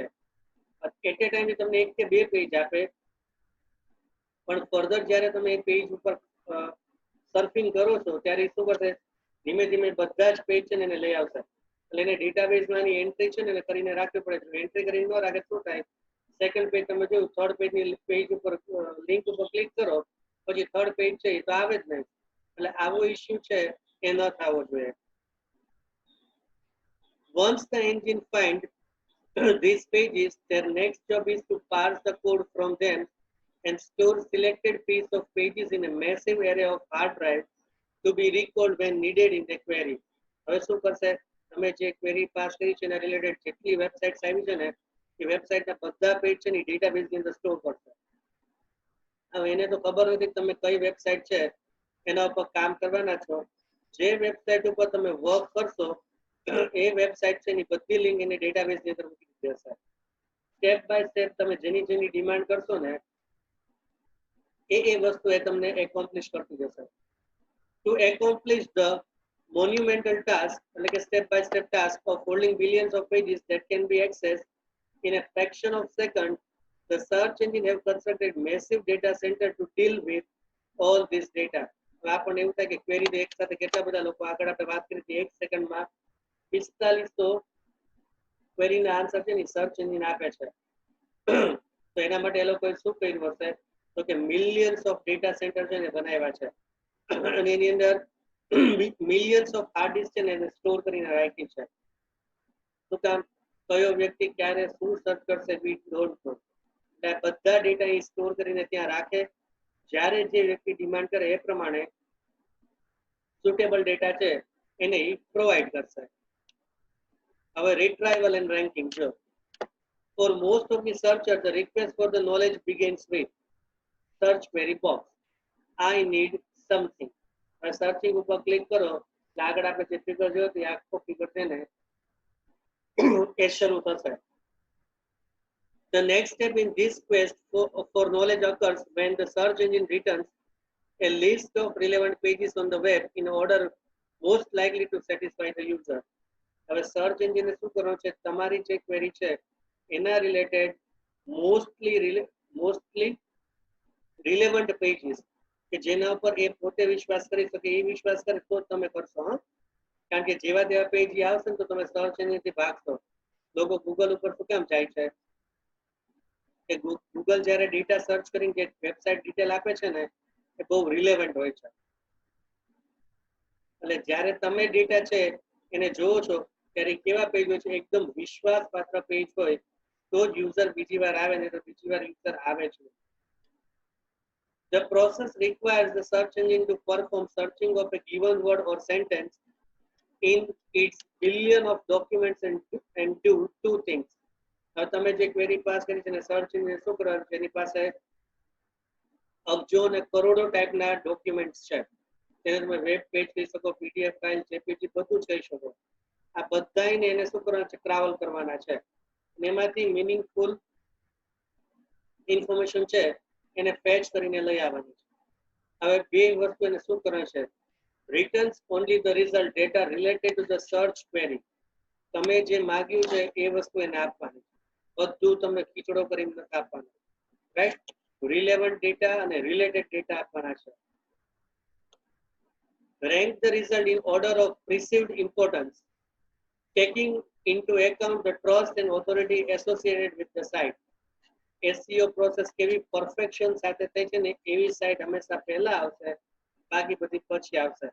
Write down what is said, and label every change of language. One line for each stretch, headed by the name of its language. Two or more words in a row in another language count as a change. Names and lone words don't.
English: at a time
Gujarati: તમને 1 કે 2 પેજ આપે, પણ ફર્ધર જ્યારે તમે એ પેજ ઉપર સર્ફિંગ કરો છો ત્યારે શું કરશે, ધીમે ધીમે બધા જ પેજ છે ને એને લઈ આવશે. એટલે એને ડેટાબેઝમાં એની એન્ટ્રી છે ને એને કરીને રાખવી પડે. એન્ટ્રી કરીને ન રાખે શું થાય, સેકન્ડ પેજ તમે જોયું, થર્ડ પેજની પેજ ઉપર લિંક ઉપર ક્લિક કરો પછી થર્ડ પેજ છે એ તો આવે જ નહીં. એટલે આવો ઇશ્યુ છે એ ન થવો જોઈએ.
English: Once the engine finds these pages, their next job is to parse the code from them and store selected piece of pages in a massive array of hard drive to be recalled when needed in the query.
Gujarati: હવે શું કરશે, તમે જે ક્વેરી પાસ કરી છે એના રિલેટેડ જેટલી વેબસાઇટ્સ આવી છે ને એ વેબસાઇટના બધા પેજ છે ને ડેટાબેઝની અંદર સ્ટોર કરશે. હવે એને તો ખબર નથી તમે કઈ વેબસાઇટ છે એના ઉપર કામ કરવાના છો. જે વેબસાઇટ ઉપર તમે વર્ક કરશો એ વેબસાઇટ છે એની બધી લિંક એની ડેટાબેઝની અંદર મૂકી દેશે.
English: step by step
Gujarati: તમે જેની જેની ડિમાન્ડ કરશો ને એ વસ્તુ એ તમને એકોમ્પ્લિશ કરતી જશે.
English: To accomplish the monumental task, like a step-by-step task of holding billions of pages that can be accessed in a fraction of second, the search engine have constructed massive data center to deal with all this data.
Gujarati: આપણને એવું થાય કે ક્વેરી એક સાથે કેટલા બધા લોકો, આગળ આપણે વાત કરી હતી 1 સેકન્ડમાં 4500 ક્વેરીના આન્સર છે ને
English: search engine
Gujarati: આપે છે. તો એના માટે એ લોકોએ શું કર્યું હશે તો કે
English: millions of data center
Gujarati: છે ને બનાવ્યા છે અને એની અંદર
English: millions of hard disk
Gujarati: છે ને એને સ્ટોર કરીને રાખી છે. શું કામ, કયો વ્યક્તિ ક્યારે શું સર્ચ કરશે
English: we don't know.
Gujarati: એટલે બધા ડેટા એ સ્ટોર કરીને ત્યાં રાખે, જ્યારે જે વ્યક્તિ ડિમાન્ડ કરે એ પ્રમાણે સુટેબલ ડેટા છે એને એ પ્રોવાઈડ કરશે.
English: હવે retrieval and ranking જો for most of the searchers the request for the knowledge begins with search query box I need something.
Gujarati: હવે સર્ચિંગ ઉપર ક્લિક કરો એટલે આગળ આપણે જે ફિગર જોયો તે આખો ફિગર છે ને એ શરૂ થશે.
English: The next step in this quest for knowledge occurs when the search engine returns a list of relevant pages on the web in order most likely to satisfy the user.
Gujarati: હવે સર્ચ એન્જિને શું કરવાનું છે, તમારી જે ક્વેરી છે એના રિલેટેડ
English: mostly relevant pages
Gujarati: કે જેના ઉપર એ પોતે વિશ્વાસ કરી શકે એ વિશ્વાસ કરે તો તમે કરશો. કારણ કે જેવા તેવા પેજ આવશે ને તો તમે સર્ચ એન્જિનથી ભાગશો. લોકો ગૂગલ ઉપર શું કેમ જાય છે કે ગૂગલ જ્યારે ડેટા સર્ચ કરીને જે
English: website detail
Gujarati: આપે છે ને એ બહુ રિલેવન્ટ હોય છે. એટલે જ્યારે તમે ડેટા છે એને જોવો છો ત્યારે કેવા પેજ હોય છે, એકદમ વિશ્વાસપાત્ર પેજ હોય તો જ યુઝર બીજી વાર આવે ને તો બીજી વાર યુઝર આવે છે.
English: The process requires the search engine to perform searching of a given word or sentence in its billion of documents and do two things.
Gujarati: હવે તમે જે ક્વેરી પાસ કરી છે ને
English: search engine
Gujarati: શું કરવાનું છે, એની પાસે અબજો અને કરોડો ટાઈપના ડોક્યુમેન્ટ્સ છે. તેને તમે
English: web page
Gujarati: કહી શકો,
English: PDF file,
Gujarati: જેપીજી બધું જ કહી શકો. આ બધાને એને શું કરવાના છે, ક્રાવલ કરવાના છે. એમાંથી
English: meaningful information
Gujarati: છે એને ફેચ કરીને લઈ આવવાની છે. હવે બે વસ્તુ એને શું કરે છે,
English: returns only the result data related to the search query.
Gujarati: તમે જે માંગ્યું છે એ વસ્તુ એને આપવાની છે, બધું તમને ખીચડો કરીને નથી આપવાનું. રાઈટ,
English: relevant data
Gujarati: અને
English: related data
Gujarati: આપવાના છે.
English: Rank the result in order of perceived importance, taking into account the trust and authority associated with the site.
Gujarati: SEO પ્રોસેસ કેવી પરફેક્શન સાથે થઈ છે ને એવી સાઇટ હંમેશા પહેલા આવશે, બાકી બધી પછી આવશે.